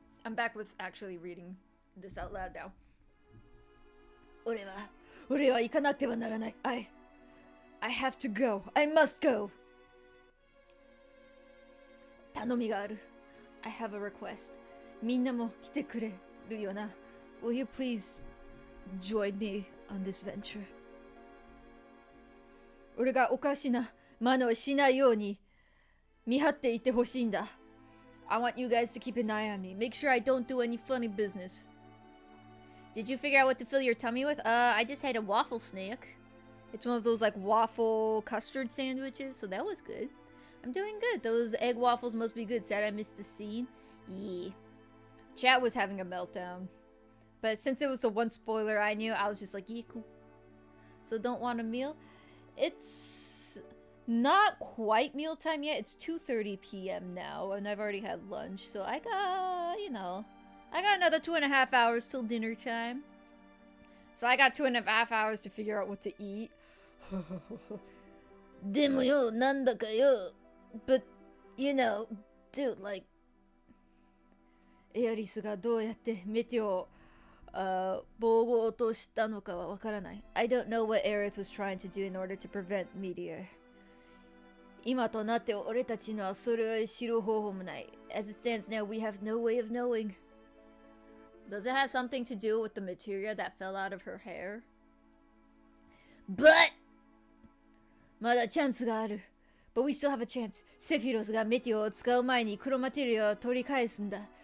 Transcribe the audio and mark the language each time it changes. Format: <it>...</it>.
<en>I'm back with actually reading this out loud now.</en> <ja>俺は行かなくてはならない.</ja> <en>I have to go. I must go.</en> <ja>頼みがある.</ja> <en>I have a request.</en> <ja>みんなも来てくれるよな.</ja> <en>Will you please join me on this venture?</en> <ja>俺がおかしな真似をしないように見張っていてほしいんだ.</ja> <en>I want you guys to keep an eye on me. Make sure I don't do any funny business. Did you figure out what to fill your tummy with? I just had a waffle snack. It's one of those like waffle custard sandwiches, so that was good. I'm doing good. Those egg waffles must be good. Sad I missed the scene. Yeah. Chat was having a meltdown. But since it was the one spoiler I knew, I was just like, yeah, cool. So don't want a meal? It's not quite mealtime yet. It's 2:30 p.m. now, and I've already had lunch. So I got, I got another 2.5 hours till dinner time. So I got 2.5 hours to figure out what to eat.</en> <ja>でもよ、なんだかよ.</ja> <en>But, dude, like...</en> <ja>エアリスがどうやってメテオを防護落としたのかはわからない.</ja> <en>I don't know what Aerith was trying to do in order to prevent Meteor.</en> <ja>今となって俺たちのはそれを知る方法もない.</ja> <en>As it stands now, we have no way of knowing. Does it have something to do with the materia that fell out of her hair?</en> <ja>But! まだチャンスがある.</ja> <en>But we still have a chance.</en> <ja>セフィロスがメテオを使う前に黒マテリアを取り返すんだ.</ja>